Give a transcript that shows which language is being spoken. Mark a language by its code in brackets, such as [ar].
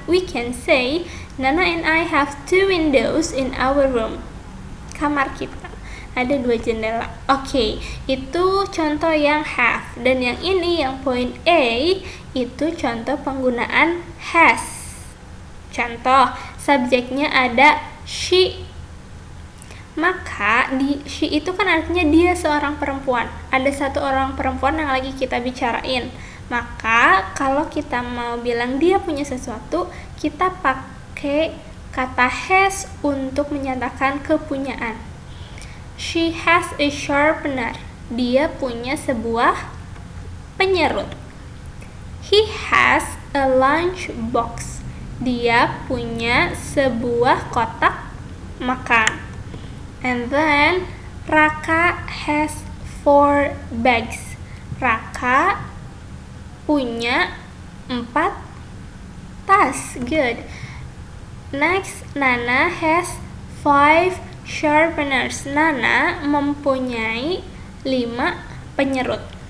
[en] We can say Nana and I have 2 windows in our room. [id] Kamar kita ada 2 jendela. Oke, itu contoh yang have. Dan yang ini, yang point A, itu contoh penggunaan has. Contoh, subjeknya ada she. Maka she itu kan artinya dia seorang perempuan. Ada satu orang perempuan yang lagi kita bicarain. Maka kalau kita mau bilang dia punya sesuatu, kita pakai kata has untuk menyatakan kepunyaan. [en] She has a sharpener. [id] Dia punya sebuah penyerut. [en] He has a lunch box. [id] Dia punya sebuah kotak makan. [en] And then Raka has 4 bags. [id] Raka punya 4 tas. Good. [en] Next, Nana has 5 sharpeners. [id] Nana mempunyai 5 penyerut.